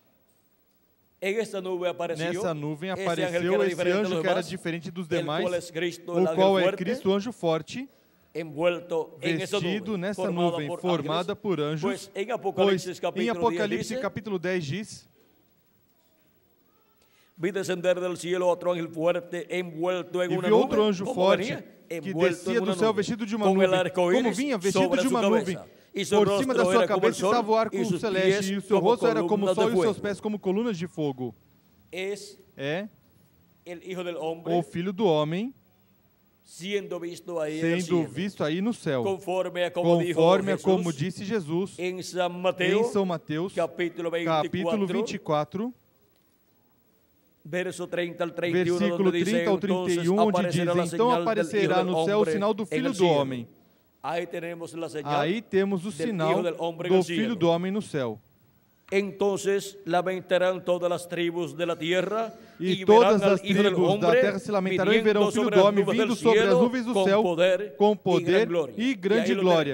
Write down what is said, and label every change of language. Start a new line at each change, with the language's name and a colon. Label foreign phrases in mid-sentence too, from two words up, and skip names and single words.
Portuguese: Nessa nuvem apareceu esse anjo que era diferente dos demais, o qual é Cristo, anjo forte, vestido nessa nuvem, formada por anjos, pois em Apocalipse capítulo 10 diz:
Spanish: Vi descender del cielo
Portuguese: outro anjo forte envuelto em uma nuvem. E vi outro anjo forte que descia do céu vestido de uma nuvem. Como vinha vestido de uma nuvem. Por cima da sua cabeça estava o arco celeste, e o seu rosto era como o sol e os seus pés como colunas de fogo. É o Filho do Homem sendo visto aí no céu, conforme a como disse Jesus em São Mateus, capítulo 24,
Spanish: Verso 30 al 31, versículo donde dice, 30
Portuguese: ao 31, onde diz, então aparecerá no céu o sinal do Filho do Homem. Aí temos a señal. Aí temos o sinal do Filho do Homem no céu.
Spanish: Entonces lamentarán
Portuguese: todas as tribos da terra e todas as tribos da terra se lamentarão e verão o Filho do Homem vindo sobre as nuvens do céu com poder e grande glória.